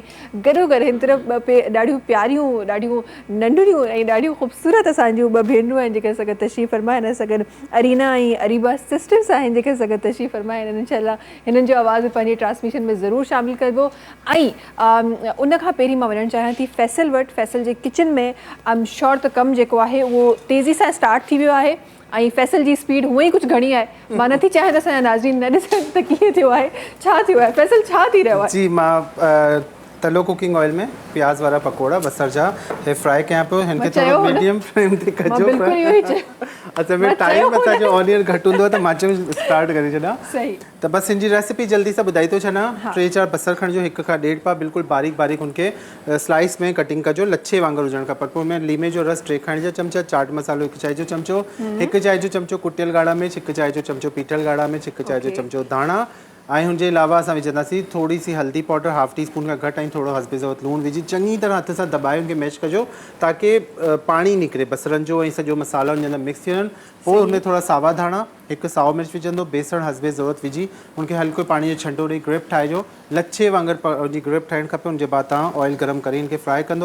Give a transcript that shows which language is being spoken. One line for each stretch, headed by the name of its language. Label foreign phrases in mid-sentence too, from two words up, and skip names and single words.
Sindhi: गॾोगॾु हिन तरफ़ ॾाढियूं प्यारियूं, ॾाढियूं नंढड़ियूं ऐं ॾाढियूं ख़ूबसूरत असांजियूं ॿ भेनरूं आहिनि जेके असां गॾु तशरीफ़ फरमा आहिनि। असां गॾु अरीना ऐं अरीबा सिस्टर्स आहिनि जेके असां गॾु तशरीफ़ फरमा आहिनि। इंशाअल्लाह हिननि जो आवाज़ पंहिंजी ट्रांसमिशन में ज़रूरु शामिलु कबो। ऐं उन खां पहिरीं मां वञणु चाहियां थी फैसल वटि। फैसल जे किचन में
English: I am sure
Sindhi: त कमु जेको आहे उहो तेज़ी सां स्टार्ट थी वियो आहे ऐं फैसल जी स्पीड हूअं ई कुझु घणी आहे। मां नथी चाहियां त असांजा नाज़रीन न ॾिसनि त कीअं थियो आहे, छा थियो आहे। फैसल छा थी रहियो आहे? जी मां तलो
English: cooking oil
Sindhi: में प्याज वारा पकोड़ा बसर जा हे फ्राई कयां पियो। हिनखे थोरो
English: medium flame
Sindhi: ते कजो। अच्छा में टाइम असांजो ऑनियन घटि हूंदो आहे त मां चयो स्टार्ट करे छॾां। सही त बसि हिन जी रेसिपी जल्दी सां ॿुधाई थो छॾां। 3-4 बसर खणिजो, 1 खां 1.5 पा बिल्कुलु बारीक बारीक हुनखे स्लाइस में कटिंग कजो, लच्छे वांगुरु हुजणु खपे। पोइ में लीमे जो रस 3 खाइण जा चमचा, चाट मसालो 1 चांहि जो चमचो, 1 चांहि जो चमचो कुटियल ॻाढ़ा मिर्च, 1 चांहि जो चमचो पीठल ॻाढ़ा मिर्च, 1 चांहि जो चमचो धाणा ऐं हुनजे अलावा असां विझंदासीं थोरी सी हल्दी पाउडर 1/2 टीस्पून खां घटि ऐं थोरो हस्बे ज़रूरत लूणु विझी चङी तरह हथ सां दॿाए हुनखे मैश कजो ताकी पाणी निकिरे बसरनि जो ऐं सॼो मसालो हुनजे अंदरि मिक्स थी वञनि। पोइ हुनमें थोरा सावा धाणा, 1 साओ मिर्च विझंदो, बेसण हस्बे ज़रूरत विझी हुनखे हल्को पाणी जो छंडो ॾेई ग्रिप ठाहिजो। लच्छे वांगुरु हुनजी ग्रिप ठाहिणु खपे। हुनजे बाद तव्हां ऑयल गरम करे हिनखे फ्राई कंदो।